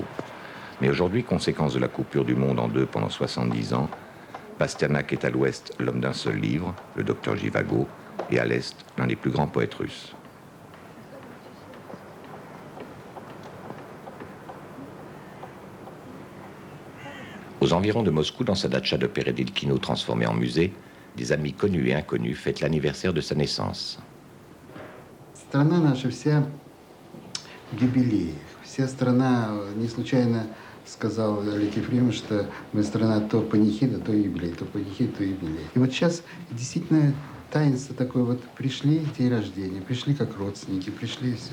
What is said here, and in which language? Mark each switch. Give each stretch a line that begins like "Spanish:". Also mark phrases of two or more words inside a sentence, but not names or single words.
French: Mais aujourd'hui, conséquence de la coupure du monde en deux pendant 70 ans, Pasternak est à l'ouest l'homme d'un seul livre, le docteur Jivago, et à l'est l'un des plus grands poètes russes. Aux environs de Moscou, dans sa datcha de Peredilkino transformée en musée, des amis connus et inconnus fêtent l'anniversaire de sa naissance.
Russian: Страна наша вся в юбилеях. Вся страна, не случайно сказал Алексей Ефремович, что мы страна то панихида, то юбилей, то панихида, то юбилей. И вот сейчас действительно таинство такое, вот пришли день рождения, пришли как родственники, пришли и все.